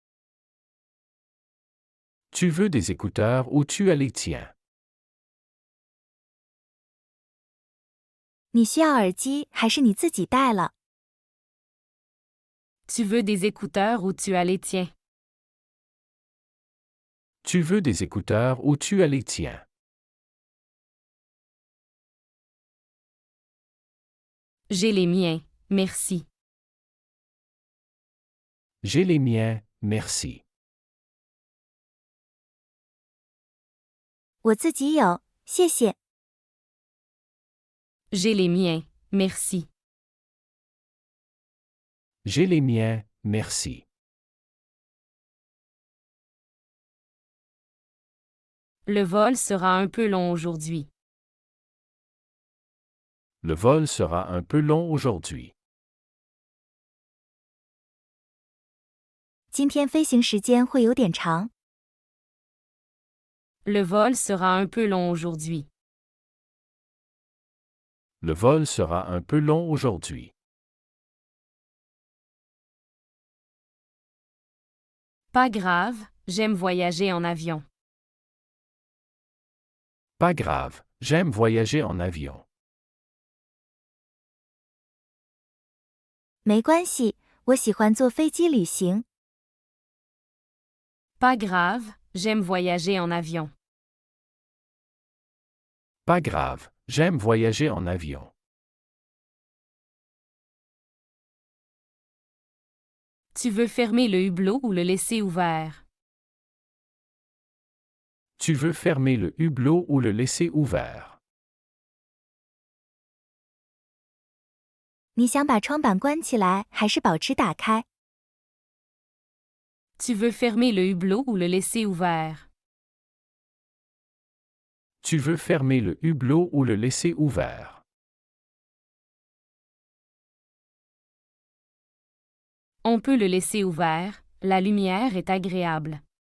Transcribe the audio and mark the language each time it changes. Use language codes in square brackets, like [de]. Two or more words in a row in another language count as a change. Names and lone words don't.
[fr] Tu veux des écouteurs ou tu as les tiens? [zh] 你需要耳机还是你自己带了？ [fr] Tu veux des écouteurs ou tu as les tiens? Tu veux des écouteurs ou tu as les tiens? J'ai les miens, merci. J'ai les miens, merci. [zh] 我自己有，谢谢。 [fr] J'ai les miens, merci. J'ai les miens, merci. Le vol sera un peu long aujourd'hui. Le vol sera un peu long aujourd'hui. [zh] 今天飞行时间会有点长。 [fr] Le vol sera un peu long aujourd'hui. Le vol sera un peu long aujourd'hui. Pas grave, j'aime voyager en avion. Pas grave, j'aime voyager en avion. [zh] 没关系，我喜欢坐飞机旅行。 [fr] Pas grave, j'aime voyager en avion. Pas grave, j'aime voyager en avion. Tu veux fermer le hublot ou le laisser ouvert? Tu veux fermer le hublot ou le laisser ouvert? [zh] 你想把窗板关起来，还是保持打开？ [fr] Tu veux fermer le hublot ou le laisser ouvert? Tu veux fermer le hublot ou le laisser ouvert? On peut le laisser ouvert, la lumière est agréable.